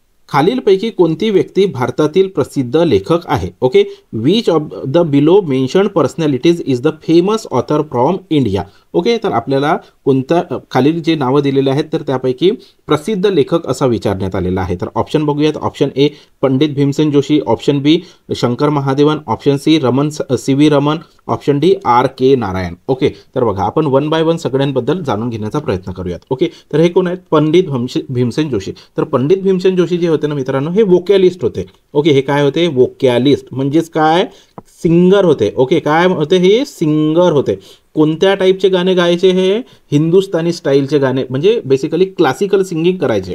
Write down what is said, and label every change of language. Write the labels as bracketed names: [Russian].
[Marathi] खालीलपैकी कोणती व्यक्ती भारतातील प्रसिद्ध लेखक आहे? [English] Okay, which of the below mentioned personalities is the famous author from India? [Marathi] Okay, तर आपल्याला कोणत्या खालील जे नावं दिलेले आहेत तर त्यापैकी प्रसिद्ध लेखक असा विचारण्यात आलेला आहे। तर ऑप्शन बघूयात। Option A Pandit Bhimsen Joshi, option B Shankar Mahadevan, option C CV Raman, option D RK Narayan. Okay, तर बघा आपण 1 बाय 1 सगळ्यांबद्दल जाणून घेण्याचा प्रयत्न करूयात। ओके, तर हे कोण आहेत? पंडित भीमसेन जोशी। तर पंडित भीमसेन जोशी जे होते ना मित्रांनो हे वोकॅलिस्ट होते। ओके, हे काय होते? वोकॅलिस्ट म्हणजेच काय? सिंगर होते। ओके, काय होते? हे सिंगर होते। कोणत्या टाईपचे गाणे गायचे? हे हिंदुस्थानी स्टाईलचे गाणे, म्हणजे बेसिकली क्लासिकल सिंगिंग करायचे।